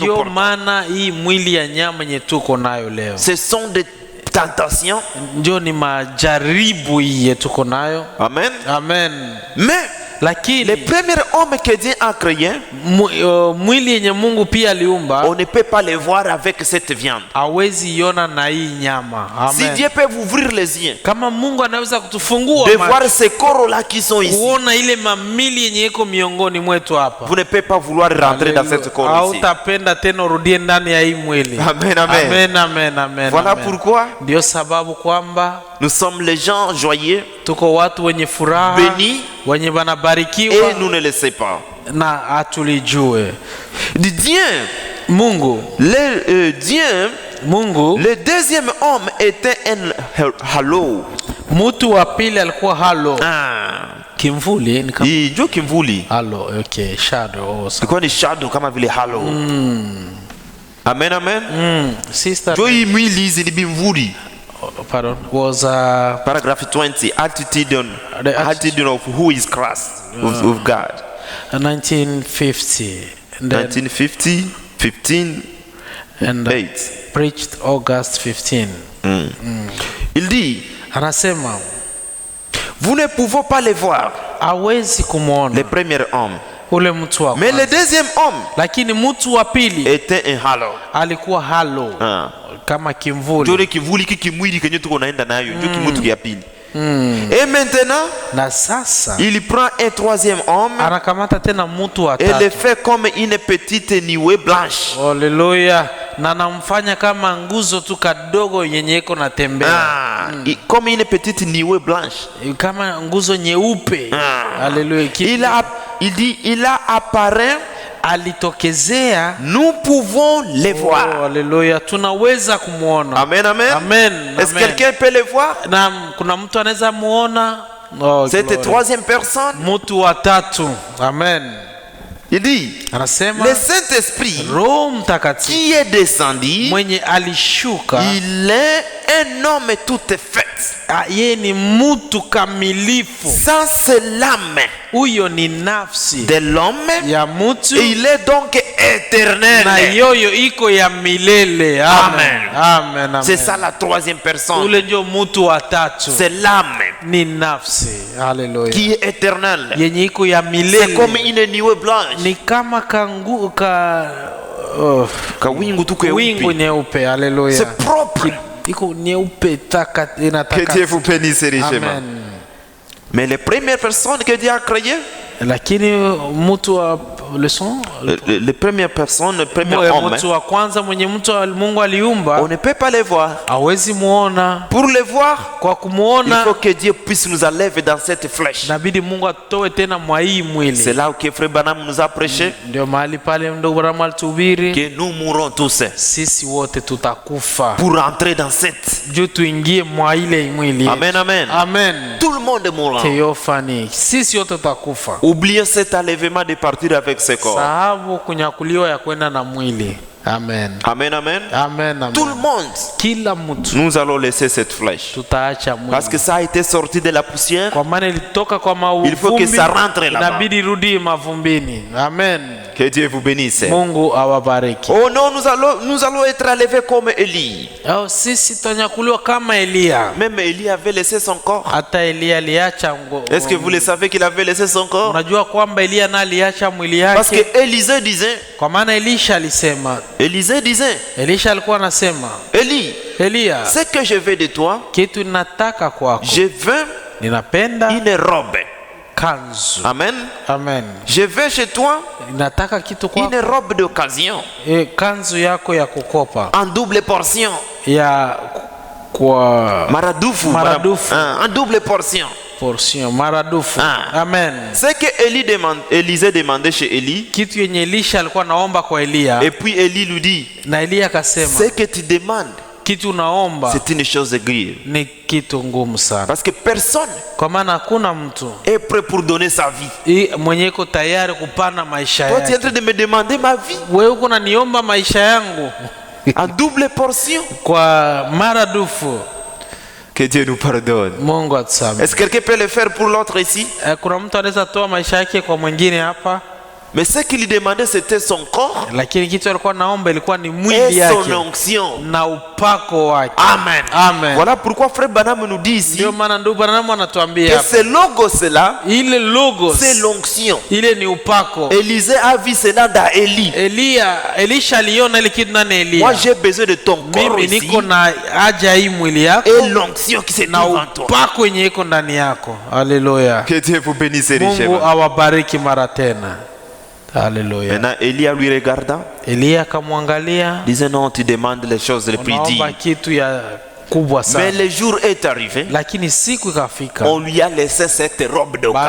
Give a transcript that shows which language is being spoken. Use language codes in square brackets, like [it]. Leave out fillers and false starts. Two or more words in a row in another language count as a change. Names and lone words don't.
[sw] Ndio [fr] portons. [sw] maana hii mwili ya nyama yenye tuko nayo leo, [fr] Ce sont des tentations. [sw] ndio ni majaribu hii tuko nayo. Amen. Amen. [fr] Mais [sw] Lakini [fr] le premier homme que Dieu a créé, [sw] mwili yenye Mungu pia aliumba [fr] on ne peut pas le voir avec cette viande. [sw] hawezi iona na hii nyama. [fr] Si Amen. Dieu peut vous ouvrir les yeux, [sw] Kama Mungu anaweza kutufungua [fr] de [sw] macho, [fr] voir ces corps-là qui sont ici, [sw] kuona ile mamili yenye iko miongoni mwetu hapa, [fr] vous ne pouvez pas vouloir rentrer dans cette corps ici. [sw] hautapenda tena urudie ndani ya hii mwili. Amen, amen. Amen, amen, amen, [fr] Voilà amen. pourquoi [sw] Ndio sababu kwamba [fr] nous sommes les gens joyeux, [sw] tuko watu wenye furaha, [fr] bénis, [sw] wenye [fr] et [sw] wanabarikiwa [fr] nous ne le savons pas. [sw] na hatulijue. [fr] Dieu, [sw] Mungu [fr] Dieu, [sw] Mungu [fr] le deuxième homme était un halo. [sw] Mtu wa pili alikuwa halo. Kimvuli ni kama ndio kimvuli. [en] Halo, okay, shadow. [sw] Ilikuwa ni shadow kama vile halo. Amen, amen. Sister Ndio hii mwili hizi ni bimvuli. [en] Pardon, was paragraph 20, attitude of who is Christ, of God. 1950. 1950, 15, and 8. Preached August 15. [fr] Il dit, [sw] anasema, [fr] vous ne pouvez pas les voir, [sw] hawezi kumuona [fr] le premier homme, [sw] ule mtu wa [fr] mais le deuxième homme, [sw] lakini mtu wa pili [fr] était un halo. [sw] alikuwa halo, kama kimvuli. Ndio kivuli kikimwili kenye tuko naenda nayo, ndio kimutu ya pili. [fr] Et maintenant, [sw] na sasa [fr] il prend un troisième homme, [sw] anakamata tena mtu wa [fr] et [sw] tatu, [fr] le fait comme une petite nuée blanche. [sw] Haleluya. Na namfanya kama nguzo tu kadogo yenye iko natembea. [fr] Comme une petite nuée blanche, [sw] kama nguzo nyeupe. Haleluya. [fr] Il dit, il a apparu, [sw] alitokezea, [fr] nous pouvons les voir. [sw] Haleluya, tunaweza kumuona. Amen, amen. Amen. [fr] Est-ce que quelqu'un peut les voir? [sw] Na kuna mtu anaweza muona? [fr] Cette troisième personne, [sw] mtu wa tatu. Amen. [fr] Il dit, [sw] anasema, [fr] le Saint-Esprit [sw] Roho Mtakatifu [fr] qui est descendu, [sw] mwenye alishuka, [fr] il est un homme tout fait. [sw] Yeye ni mtu kamilifu. [fr] Ça c'est l'âme. [sw] Huyo ni nafsi [fr] de l'homme [sw] ya mtu. [fr] Et il est donc éternel. [sw] Na yoyo iko ya milele. Amen. Amen. Amen. [fr] C'est ça la troisième personne. [sw] Ule ndio mtu wa tatu. [fr] C'est l'âme. [sw] Ni nafsi. Haleluya. [fr] Qui est éternel. [sw] Yenye iko ya milele. [fr] C'est comme une nuée blanche. [sw] Ni kama kawingu tu kweupe. Wingu nyeupe. Haleluya. [fr] C'est propre. [sw] Iko nyeupe inataka. [fr] Que Dieu vous bénisse richement. Amen. Mais les premières personnes que Dieu a créées, [sw] lakini mtu wa [fr] les premières personnes, le premier homme, [sw] mtu wa kwanza mwenye mtu Mungu aliumba, [fr] on ne peut pas les voir. [sw] Hawezi muona. [fr] Pour les voir, [sw] kwa kumuona, [fr] il faut que Dieu puisse nous enlever dans cette flèche. [sw] Inabidi Mungu atoe tena mwa hii mwili. [fr] C'est là où frère Branham nous a prêché. [sw] Ndio mahali pale ndugu Branham alituhubiri [fr] que nous mourrons tous. [sw] Sisi wote tutakufa. [fr] Pour entrer dans cette. [sw] Juu tuingie mwa ile mwili. Amen, amen. Amen. [fr] Tout le monde mourra. [sw] Theophanie. Sisi wote tutakufa. [fr] Oubliez cet enlèvement de partir avec ce corps. [sw] Sahabu kunyakuliwa ya kwenda na mwili. Amen. Amen, amen. Amen, amen. [fr] Tout le monde. [sw] Kila mtu. [fr] Nous allons laisser cette flèche. [sw] Tutaacha mwili. [fr] Parce que ça a été sorti de la poussière. [sw] Kwa maana ilitoka kwa mavumbi. [fr] Il faut que ça rentre là-bas. [sw] Inabidi rudi mavumbini. Amen. [fr] Que Dieu vous bénisse. [sw] Mungu awabariki. [fr] Oh non, nous allons être enlevés comme Élie. [sw] Oh, sisi tunyakuliwa kama Elia. [fr] Même Élie avait laissé son corps. [sw] Hata Elia aliacha ngo. [fr] Est-ce que vous le savez qu'il avait laissé son corps? [sw] Unajua kwamba Elia na aliacha mwili yake? [fr] Parce que Élisée disait. [sw] Kwa maana Elisha alisema. [fr] Élisée disait. [sw] Elisha alikuwa anasema. Elia, [fr] ce que je veux de toi, [sw] kitu ninataka kwako. [fr] Je veux [sw] ninapenda [fr] une robe. [sw] Kanzu. Amen. Amen. [fr] Je veux chez toi [sw] ninataka kitu kwako. [fr] Une robe d'occasion. [sw] Kanzu yako ya kukopa. [fr] En double portion. [sw] Ya kwa maradufu. [fr] En double portion. [sw] Portion maradufu. Amen. [fr] C'est que Élisée demandait chez Élie. [sw] Kitu yenye Elisha alikuwa naomba kwa Elia. [fr] Et puis Élie lui dit. [sw] Na Elia akasema. [fr] Ce que tu demandes. [sw] Kitu naomba. [fr] C'est une chose grave. [sw] Ni kitu ngumu sana. [fr] Parce que personne. [sw] Kwa maana hakuna mtu [fr] est prêt pour donner sa vie. [sw] Mwenye iko tayari kupana maisha yake. [fr] Toi tu es en train de me demander ma vie. [sw] Wewe uko unaniomba maisha yangu. [fr] En double portion. [sw] Kwa maradufu. [fr] Que Dieu nous pardonne. [sw] Mungu atusamehe. [fr] Est-ce que quelqu'un peut le faire pour l'autre ici? [sw] Kuna mtu anaweza toa maisha yake kwa mwingine hapa? [fr] Mais ce qu'il demandait c'était son corps. [sw] Lakini kitu alikuwa naomba ilikuwa ni mwili yake. [fr] Et son onction. [sw] Na upako wake. Amen. Amen. [fr] Voilà pourquoi frère Branham nous dit ici. [sw] Ndio maana ndugu Branham anatuambia hapa. [fr] Que ce logos là. [sw] Ile logos. [fr] C'est l'onction. [sw] Ile ni upako. [fr] Élisée a vu cela dans Élie. [sw] Elisha aliona ile kitu ndani Elia. [fr] Moi j'ai besoin de ton corps [sw] mimi ici. Niko na haja hii mwili yako. [fr] Et l'onction qui se trouve en toi. [sw] Na upako yenye iko ndani yako. Haleluya. [fr] Que Dieu vous bénisse richement. [sw] Mungu awabariki mara tena. [fr] Alléluia. Maintenant Élie lui regarda. [sw] Elia akamwangalia. [fr] Disait non, tu demandes les choses les plus dignes. [sw] Kitu ya kubwa sana. [fr] Mais le jour est arrivé. [sw] Lakini siku ikafika. [fr] On lui a laissé cette robe d'occasion.